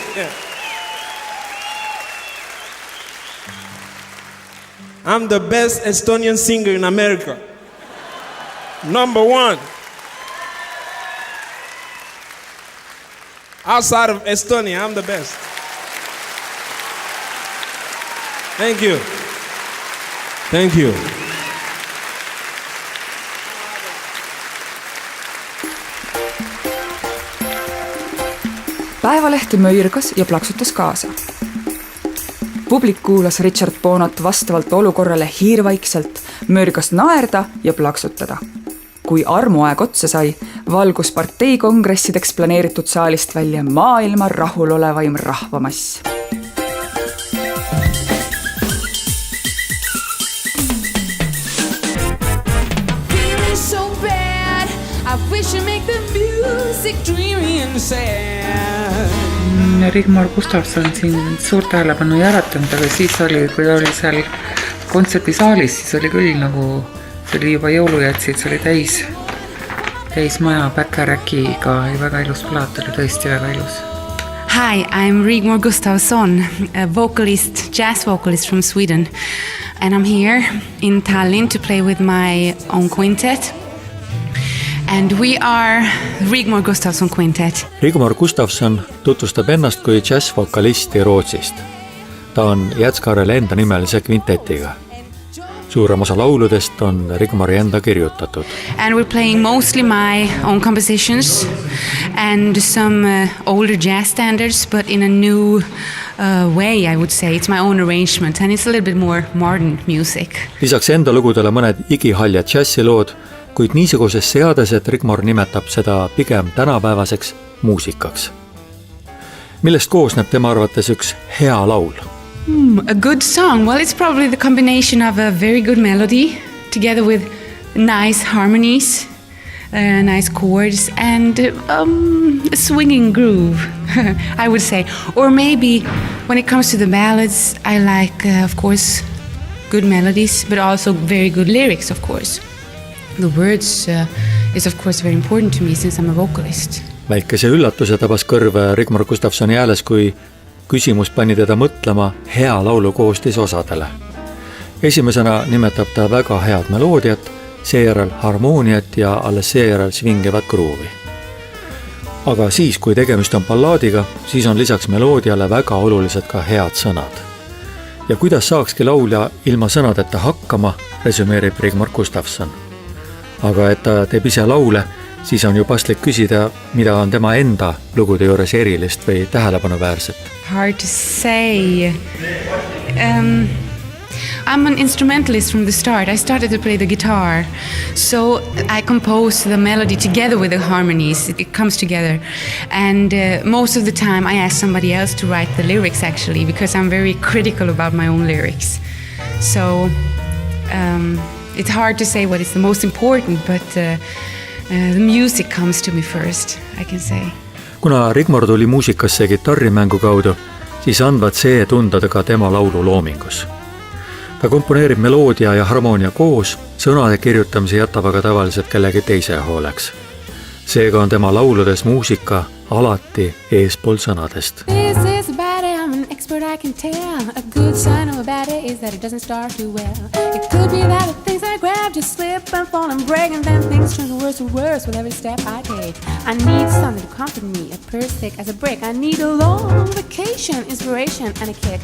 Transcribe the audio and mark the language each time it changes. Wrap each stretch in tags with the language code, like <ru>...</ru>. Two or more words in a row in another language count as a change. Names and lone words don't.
<en>I'm the best Estonian singer in America. Number 1. Outside of Estonia, I'm the best. Thank you. Thank you.</en> <et>Päevalehti möirgas ja plaksutas kaasa. Publik kuulas Richard Bonat vastavalt olukorrale hiirvaikselt, möirgas naerda ja plaksutada. Kui armuaeg otsa sai, valgus partei kongressideks planeeritud saalist välja maailma rahulolevaim rahvamass.</et> <en>Feeling so bad, I wish you make the music dreamy and sad.</en> <et>Rigmor Gustavson siin suurt tähelepanu ei äratanud, aga siis oli, kui ta oli seal kontsertisaalis, siis oli küll nagu, see oli juba jõulujätsid, see oli täis maja Bacharackiga ja väga ilus plaat, oli tõesti väga ilus.</et> <en>Hi, I'm Rigmor Gustavson, a vocalist, jazz vocalist from Sweden. And I'm here in Tallinn to play with my own quintet. And we are Rigmor Gustavson Quintet.</en> <et>Rigmor Gustavson tutvustab ennast kui džässvokalisti Rootsist. Ta on Jätskarele enda nimelise kvintetiga. Suurem osa lauludest on Rigmori enda kirjutatud.</et> <en>And we're playing mostly my own compositions and some older jazz standards, but in a new way, I would say. It's my own arrangement and it's a little bit more modern music.</en> <et>Lisaks enda lugudele mõned igihaljad džässilood, kuid niisuguses seades, et Rigmor nimetab seda pigem tänapäevaseks muusikaks. Millest koosneb tema arvates üks hea laul?</et> <en>A good song? Well, it's probably the combination of a very good melody together with nice harmonies, nice chords and a swinging groove, I would say. Or maybe when it comes to the ballads, I like, of course, good melodies, but also very good lyrics, of course. The words is, of course, very important to me since I'm a vocalist.</en> <et>Väikese üllatuse tabas kõrve Rigmor Gustavsoni hääles, kui küsimus pani teda mõtlema hea laulu koostis osadele. Esimesena nimetab ta väga head meloodiat, seejärel harmooniat ja alles seejärel svingivat gruuvi. Aga siis, kui tegemist on ballaadiga, siis on lisaks meloodiale väga olulised ka head sõnad. Ja kuidas saakski laulja ilma sõnadeta hakkama, resümeerib Rigmor Gustavson. Aga et ta teeb ise laule, siis on ju paslik küsida, mida on tema enda lugude juures erilist või tähelepanuväärset.</et> <en>Hard to say. I'm an instrumentalist from the start. I started to play the guitar. So I compose the melody together with the harmonies. It comes together. And most of the time I ask somebody else to write the lyrics actually, because I'm very critical about my own lyrics. So it's hard to say what is the most important, but the music comes to me first, I can say.</en> <et>Kuna Rigmor tuli muusikasse kitarrimängu kaudu, siis andvad see tunda ka tema laulu loomingus. Ta komponeerib meloodia ja harmoonia koos, sõnade kirjutamise jätab aga tavaliselt kellegi teise hooleks. Seega on tema lauludes muusika alati eespool sõnadest.</et> <en>This is about it, I'm an expert, I can tell. A good sign of a bad it is that it doesn't start too well. It could be that the things I grab just slip and fall and break, and then things turn worse and worse with every step I take. I need something to comfort me, a purse thick as a brick. I need a long vacation, inspiration and a kick.</en>